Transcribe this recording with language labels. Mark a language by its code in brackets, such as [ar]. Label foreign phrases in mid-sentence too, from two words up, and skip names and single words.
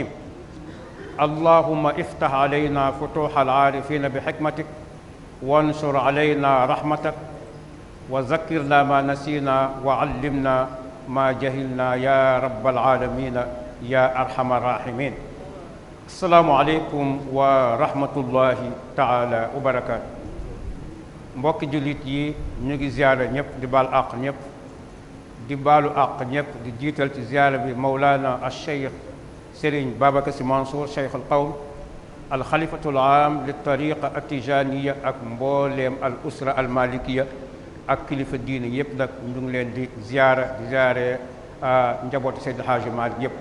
[ar] اللهم افتح علينا فتوح العارفين بحكمتك وانشر علينا رحمتك وذكرنا ما نسينا وعلمنا ما جهلنا يا رب العالمين يا أرحم الراحمين. السلام عليكم ورحمة الله تعالى وبركاته. [wo] mbokki jullit yi ñu ngi ziyaara ñëpp di baal àq ñëpp di baalu àq ñëpp di jiital ci ziyaara bi Mawlana al-Cheikh Serigne Babacar Sy Mansour Cheikh al-Qawm al-Khalifatul Aam li tariqa at-Tijaniya ak mbooleem [ar] الأسرة المالكية [wo] ak kilifa diine yëpp nag ñu ngi leen di ziyaara di ziyaare njabootu Seydi Haaji Maalik yëpp.